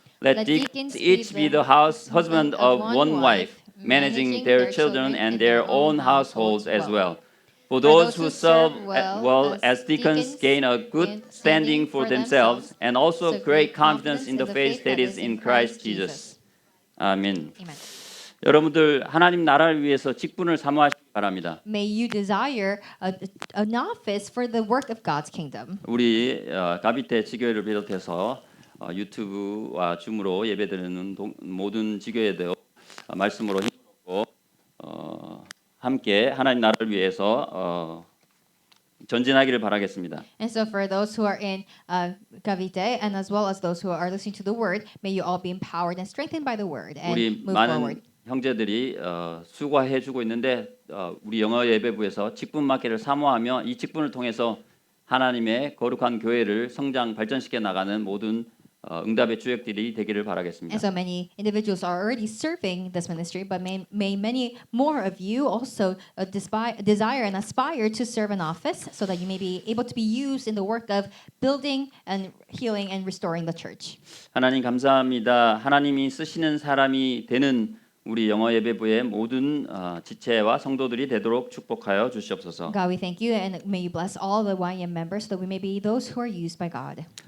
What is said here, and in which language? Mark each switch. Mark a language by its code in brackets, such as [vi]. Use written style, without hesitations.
[en] Let deacons each be the husband of one wife, managing their children and their own households as well. For those who serve well as deacons gain a good standing for themselves and also great confidence in the faith that is in Christ Jesus. [ko] 아멘. [en] Amen. [ko] 여러분들 하나님 나라를 위해서 직분을 사모하시기 바랍니다. [en] May you desire an office for the work of God's kingdom. [ko] 우리 가비테 지교회를 비롯해서 유튜브와 줌으로 예배드리는 모든 지교회도 말씀으로 힘쓰고 함께 하나님 나라를 위해서 전진하기를 바라겠습니다. [en] And so for those who are in Cavite and as well as those who are listening to the word, may you all be empowered and strengthened by the word and [ko] 우리 [en] move forward. [ko] 많은 형제들이 수고해 주고 있는데 우리 영어 예배부에서 직분 맡기를 사모하며 이 직분을 통해서 하나님의 거룩한 교회를 성장 발전시켜 나가는 모든 응답의 주역들이 되기를 바라겠습니다. [en] And so many individuals are already serving this ministry, but may many more of you also desire and aspire to serve an office so that you may be able to be used in the work of building and healing and restoring the church. [ko] 하나님 감사합니다. 하나님이 쓰시는 사람이 되는 우리 영어 예배부의 모든 지체와 성도들이 되도록 축복하여 주시옵소서. [en] God, we thank you and may you bless all the YM members so that we may be those who are used by God.